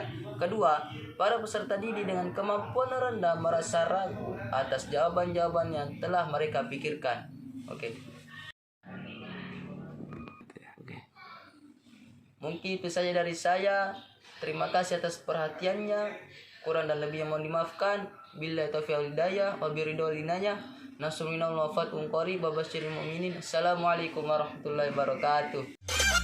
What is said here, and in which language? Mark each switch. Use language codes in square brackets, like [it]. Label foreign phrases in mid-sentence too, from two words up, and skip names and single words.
[id] Kedua, para peserta didik dengan kemampuan rendah merasa ragu atas jawaban-jawaban yang telah mereka pikirkan. Mungkin itu saja dari saya. Terima kasih atas perhatiannya. Kurang dan lebih yang mohon dimaafkan. [ar] بالله التوفيق والهداية وبرضى لنا. نصر من الله وفتح قريب وبشر المؤمنين. السلام عليكم ورحمة الله وبركاته.